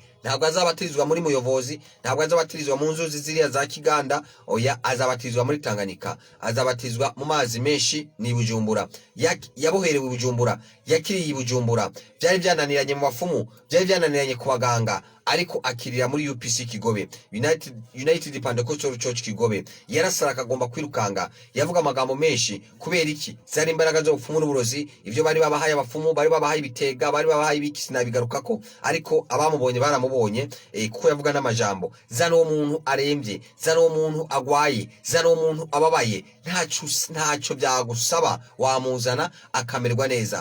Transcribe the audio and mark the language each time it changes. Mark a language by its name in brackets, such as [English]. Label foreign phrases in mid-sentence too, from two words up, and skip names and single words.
[Rundi] Ntabwo azabatizwa muri Muyobozi, ntabwo azabatizwa mu nzuzi ziriya za Kiganda, oya azabatizwa muri Tanganyika, azabatizwa mu mazi menshi. Ni Bujumbura, yaboherewe Bujumbura, yakiriye Bujumbura. Byari byananiranye mu bafumu, byari byananiranye ku baganga, ariko akirira muri UPC Kigobe, United Pentecostal Church Kigobe. Yarasara akagomba kwirukanga, yavuga amagambo menshi. Kubera iki? Zari imbaraga zo gupfumu n'uburozi, ibyo bari babahaye abafumu, bari babahaye ibitega, bari babahaye ibiki sinabigarukako, ariko abamubonye baramubonye, kuko yavuga n'amajambo. Zana uwo muntu arembye, zana uwo muntu agwaye, zana uwo muntu ababaye, ntacyo byagusaba, wamuzana akamerwa neza.